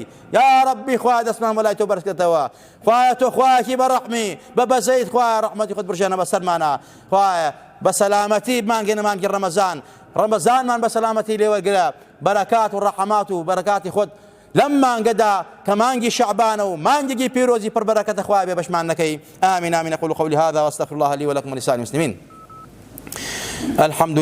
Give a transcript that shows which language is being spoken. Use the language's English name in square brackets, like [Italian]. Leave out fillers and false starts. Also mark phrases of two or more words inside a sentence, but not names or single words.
[Central Kurdish] یا ڕەبی خوایە دەستمان بۆ لای تۆ بەرزکردەوە، خوایە تۆ خوایەکی بەڕەحمی بە بەزەیت، خوایە ڕەحمەتی خۆت بژێنە بەسەرمانە، خوایە بە سەلامەتی بمانگەنە مانگی ڕەمەزانمان بە سەلامەتی لێوەرگرە، بەرەکات و ڕەحەمات و بەرەکاتی خۆت لەم مانگەدا کە مانگی شەعبانە و مانگێکی پیرۆزی پڕبەرەکەتە خوایە بێ بەشمان نەکەی. [Arabic] آمین آمین. أقول قولي هذا وأستغفر الله لي ولكم ولسائر المسلمين. الحمد لله.